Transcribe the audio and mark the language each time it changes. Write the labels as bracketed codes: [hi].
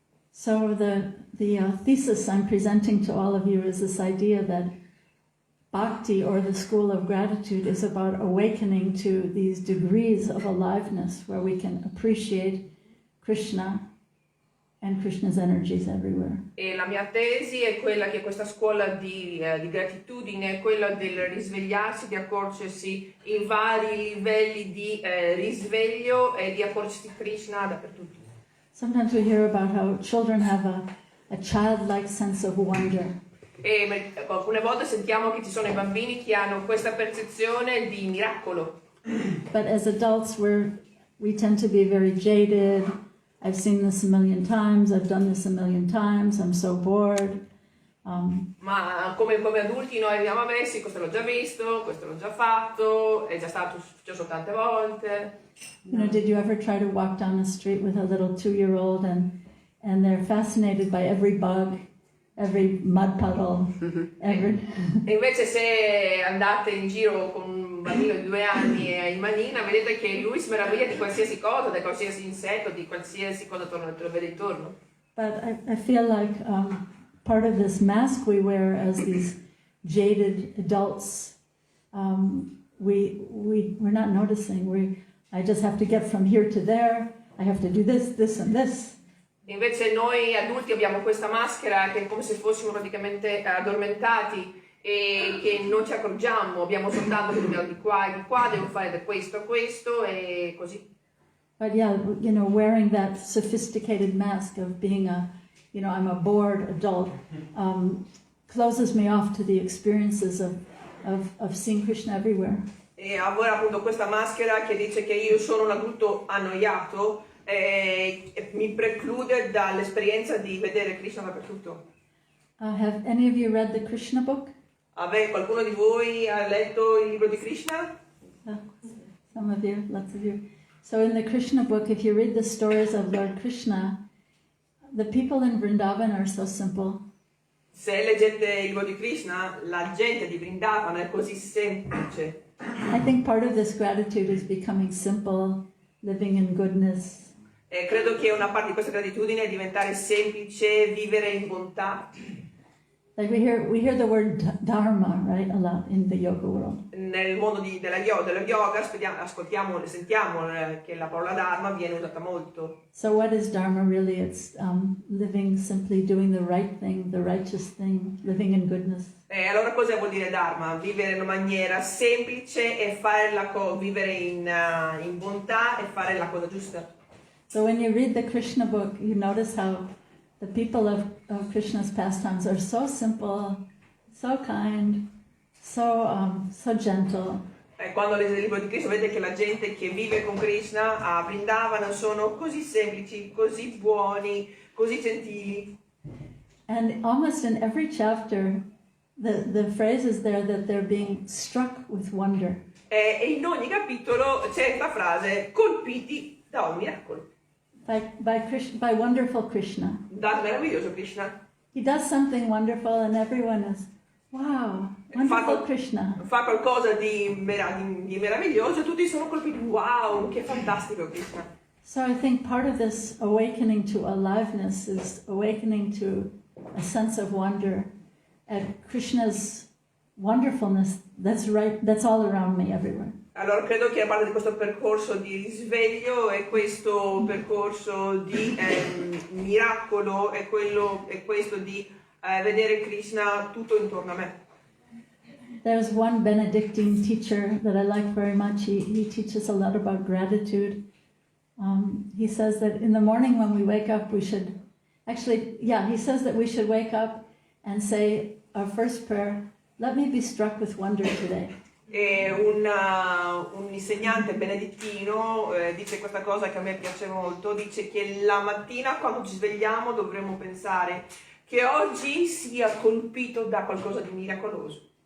[en] So the thesis I'm presenting to all of you is this idea that Bhakti, or the school of gratitude, is about awakening to these degrees of aliveness where we can appreciate Krishna and Krishna's energies everywhere. [it] E la mia tesi è quella che questa scuola di gratitudine è quella del risvegliarsi, di accorgersi in vari livelli di risveglio e di accorgersi Krishna dappertutto. [en] Sometimes we hear about how children have a childlike sense of wonder. [it] E alcune volte sentiamo che ci sono i bambini che hanno questa percezione di miracolo. [en] But as adults we tend to be very jaded. I've seen this a million times, I've done this a million times, I'm so bored. [it] Ma come adulti noi diciamo, vabbè sì, questo l'ho già visto, questo l'ho già fatto, è già stato successo tante volte. [en] You know, did you ever try to walk down the street with a little 2-year-old and they're fascinated by every bug, every mud puddle, every... [it] E invece se andate in giro con un bambino di 2 anni e in manina, vedete che lui si meraviglia di qualsiasi cosa, di qualsiasi insetto, di qualsiasi cosa te lo vede intorno. [en] But I feel like part of this mask we wear as these jaded adults, we're not noticing. I just have to get from here to there. I have to do this, this, and this. [it] Invece noi adulti abbiamo questa maschera che è come se fossimo praticamente addormentati e che non ci accorgiamo, abbiamo soltanto che dobbiamo di qua, devo fare da questo a questo e così. [en] But yeah, you know, wearing that sophisticated mask of being I'm a bored adult, closes me off to the experiences of seeing Krishna everywhere. [it] E avere appunto questa maschera che dice che io sono un adulto annoiato e mi preclude dall'esperienza di vedere Krishna dappertutto. [en] Have any of you read the Krishna book? [it] Qualcuno di voi ha letto il libro di Krishna? [en] Some of you, lots of you. So in the Krishna book, if you read the stories of Lord Krishna, the people in Vrindavan are so simple. [it] Se leggete il libro di Krishna, la gente di Vrindavan è così semplice. [en] I think part of this gratitude is becoming simple, living in goodness. [it] E credo che una parte di questa gratitudine è diventare semplice, vivere in bontà. [en] Like we hear the word dharma, right, a lot in the yoga world. [it] Nel mondo della yoga ascoltiamo, sentiamo che la parola dharma viene usata molto. [en] So what is dharma really? It's living simply, doing the right thing, the righteous thing, living in goodness. [it] E allora cosa vuol dire dharma? Vivere in una maniera semplice e fare vivere in bontà e fare la cosa giusta. [en] So when you read the Krishna book, you notice how the people of Krishna's pastimes are so simple, so kind, so gentle. [it] Quando leggete il libro di Krishna vedete che la gente che vive con Krishna a Vrindavan sono così semplici, così buoni, così gentili. [en] And almost in every chapter, the phrase is there that they're being struck with wonder. [it] E in ogni capitolo c'è la frase colpiti da un miracolo. [en] By wonderful Krishna. [it] Dal meraviglioso Krishna. [en] He does something wonderful and everyone is, wow, wonderful Krishna. [it] Fa qualcosa di meraviglioso e tutti sono colpiti, wow, che fantastico Krishna. [en] So I think part of this awakening to aliveness is awakening to a sense of wonder at Krishna's wonderfulness that's all around me everywhere. [it] Allora credo che a parte di questo percorso di risveglio e questo percorso di miracolo è questo di vedere Krishna tutto intorno a me. [en] There's one Benedictine teacher that I like very much. He teaches a lot about gratitude. He says that in the morning when we wake up, he says that we should wake up and say our first prayer, let me be struck with wonder today. [it] E un insegnante benedettino dice questa cosa che a me piace molto, dice che la mattina quando ci svegliamo dovremmo pensare che oggi sia colpito da qualcosa di miracoloso.